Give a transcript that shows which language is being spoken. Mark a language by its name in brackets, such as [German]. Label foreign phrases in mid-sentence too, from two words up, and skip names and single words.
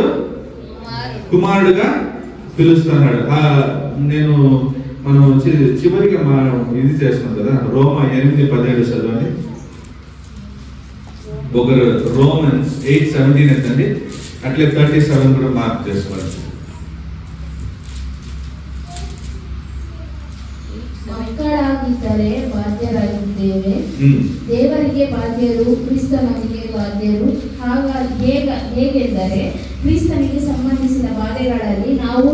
[Telugu] కుమారుడుగా పిలుస్తున్నాడు. మనం చివరిగా ఇది చేస్తున్నాం కదా, రోమా 8:17 చదవండి. ఒకరు రోమన్స్ 8:17 ఎంతండి, అట్లే 37 కూడా మార్క్ చేసుకోండి. [Kannada] ಮಕ್ಕಳಾಗಿದ್ದರೆ ಬಾಧ್ಯರಾಗಿದ್ದೇವೆ, ದೇವರಿಗೆ ಬಾಧ್ಯರು, ಕ್ರಿಸ್ತನಿಗೆ ಬಾಧ್ಯರು. ಹೇಗೆಂದರೆ ಕ್ರಿಸ್ತನಿಗೆ ಸಂಬಂಧಿಸಿದ ಬಾಧೆಗಳಲ್ಲಿ ನಾವು